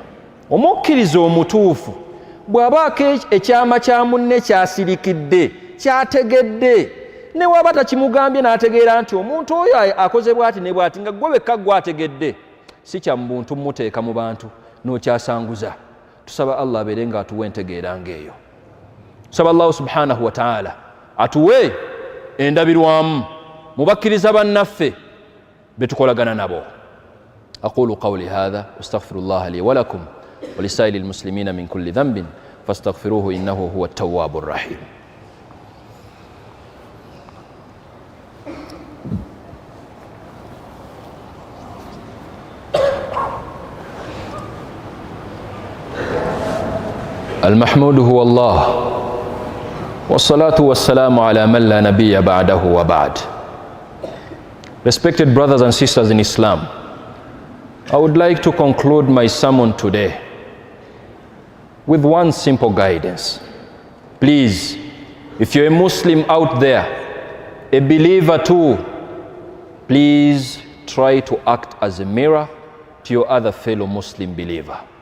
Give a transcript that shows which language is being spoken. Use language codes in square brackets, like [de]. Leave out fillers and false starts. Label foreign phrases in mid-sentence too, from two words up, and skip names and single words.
[lg] Omukkiriza omutuufu bw'abaako ekyama kya munne kyasirikidde, kyategedde, ne waba takimugambye n'ategeera nti omuntu oyo akoze bw'ati ne bw'ati, nga gwe wekka gwategedde, si kya muntu muteeka mu bantu n'okyasanguza. Tusaba Allah abeere nga atuwa entegeera ng'eyo. Tusaba [ar] الله سبحانه وتعالى [lg] atuwe endabirwamu mu bakkiriza bannaffe be tukolagana nabo. [ar] أقول قولي هذا واستغفر الله لي ولكم ولسائر المسلمين من كل ذنب فاستغفروه إنه هو التواب الرحيم. المحمود هو الله والصلاة والسلام على من لا نبي بعده وبعد. [en] Respected brothers and sisters in Islam, I would like to conclude my sermon today with one simple guidance. Please, if you're a Muslim out there, a believer too, please try to act as a mirror to your other fellow Muslim believer.